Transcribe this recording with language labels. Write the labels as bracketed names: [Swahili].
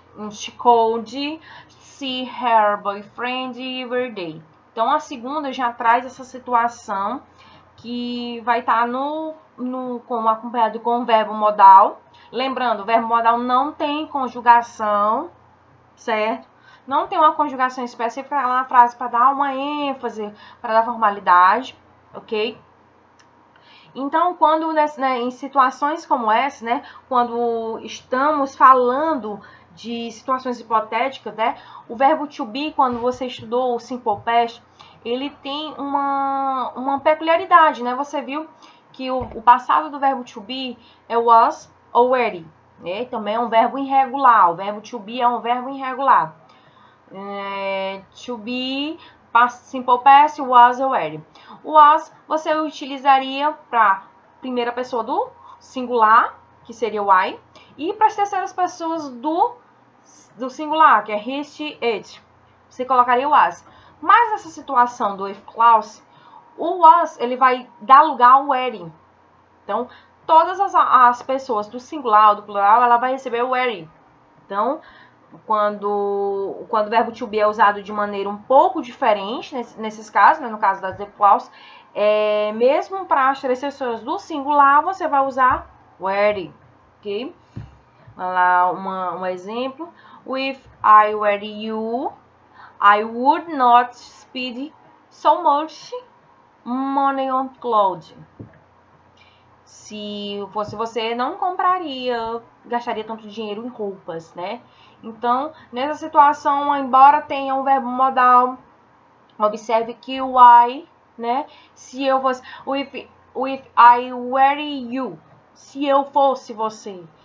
[English] She could see her boyfriend every day. [Portuguese] Então, a segunda já traz essa situação que vai estar acompanhado com o verbo modal. Lembrando, o verbo modal não tem conjugação, certo? Não tem uma conjugação específica na frase para dar uma ênfase, para dar formalidade, ok? Então, quando em situações como essa, né, quando estamos falando de situações hipotéticas, né, o verbo to be, quando você estudou o simple past, ele tem uma peculiaridade, né? Você viu que o passado do verbo to be é was already, né? Também é um verbo irregular. O verbo to be é um verbo irregular. To be, simple past, was already. Was você utilizaria para primeira pessoa do singular, que seria o I, e para as terceiras pessoas do singular, que é he, she, it. Você colocaria o was. Mas nessa situação do if clause, o was ele vai dar lugar ao were. Então, todas as pessoas do singular ou do plural, ela vai receber o were. Então, quando o verbo to be é usado de maneira um pouco diferente, nesses casos, né, no caso das if clause, mesmo para as três pessoas do singular, você vai usar were, ok? Vamos lá, um exemplo. [English] If I were you, I would not spend so much money on clothes. [Portuguese] Se fosse você, não gastaria tanto dinheiro em roupas, né? Então, nessa situação, embora tenha um verbo modal, observe que o I, né? Se eu fosse, [English] if I were you, [Portuguese] se eu fosse você.